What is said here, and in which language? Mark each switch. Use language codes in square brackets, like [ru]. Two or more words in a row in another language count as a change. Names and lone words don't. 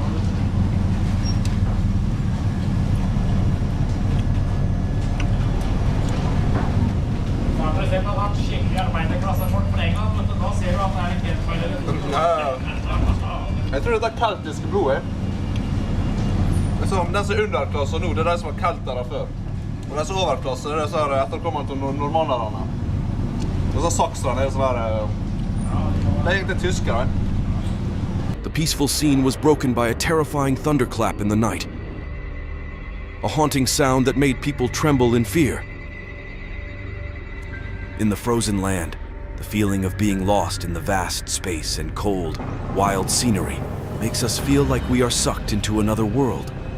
[no] Fan, det har hatt skikkelig arbeiderklassefolk på en gang, men da ser du at det er litt helt Jeg tror dette er keltiske blodet. Den som er underklasse nå, det er de som var keltere før. Og den som er overklasse, det er disse etterkommerne til normannerne. Disse sakserne er sånn det er egentlig tyskere. [en] The peaceful scene was broken by a terrifying thunderclap in the night. A haunting sound that made people tremble in fear. In the frozen land, the feeling of being lost in the vast space and cold, wild scenery makes us feel like we are sucked into another world.